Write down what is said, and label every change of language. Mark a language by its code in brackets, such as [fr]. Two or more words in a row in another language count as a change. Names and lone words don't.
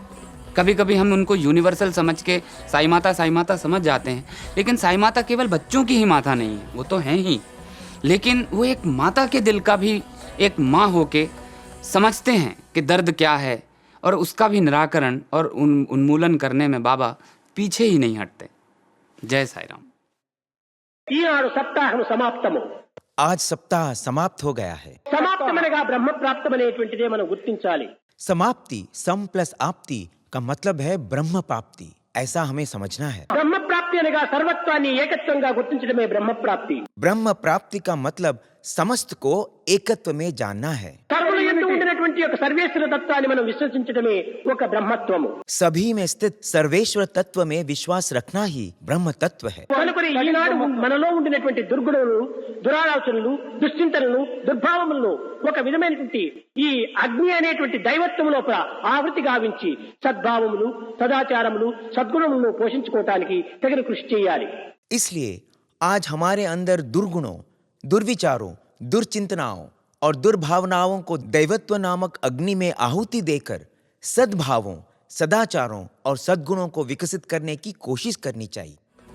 [hi] कभी कभी हम उनको यूनिवर्सल समझ के साईं माता समझ जाते हैं, लेकिन साईं माता केवल बच्चों की ही माता नहीं है, वो तो हैं ही, लेकिन वो एक माता के दिल का भी एक माँ होके समझते हैं कि दर्द क्या है, और उसका भी निराकरण और उन्मूलन करने में बाबा पीछे ही नहीं हटते। जय साईं राम। [te] ఈనాడు సప్తాహం సమాప్తము. [hi] आज सप्ताह समाप्त हो गया है। [te] సమాప్తమనగా బ్రహ్మ ప్రాప్తమనేటువంటిదే మనం గుర్తించాలి. [hi] समाप्ति सम प्लस आपति का मतलब है ब्रह्म प्राप्ति, ऐसा हमें समझना है। [te] బ్రహ్మ ప్రాప్తి అనగా సర్వత్వాన్ని ఏకత్వంగా గుర్తించడమే బ్రహ్మ ప్రాప్తి. [hi] ब्रह्म प्राप्ति का मतलब समस्त को एकत्व में जानना है। [te] సర్వుల యందు ఉండినటువంటి ఒక సర్వేశ్వర తత్వాన్ని మనం విశ్వసించడమే ఒక బ్రహ్మత్వము. [hi] सभी में स्थित सर्वेश्वर तत्व में विश्वास रखना ही ब्रह्म तत्व है। [te] కనుకొని ఈనాడు మనలో ఉండినటువంటి దుర్గుణములు, దురాలోచనలు, దుశ్చింతనలు, దుర్భావములను ఒక విధమైనటువంటి ఈ అగ్ని అనేటువంటి దైవత్వము లోపల ఆవృతి గావించి సద్భావములు, సదాచారములు, సద్గుణములను పోషించుకోవటానికి తగిన కృషి చేయాలి. [hi] इसलिए आज हमारे अंदर दुर्गुणों, दुर्विचारों, दुर्चिंतनाओं और दुर्भावनाओं को दैवत्व नामक अग्नि में आहुति देकर सद्भावों, सदाचारों और सद्गुणों को विकसित करने की कोशिश करनी चाहिए।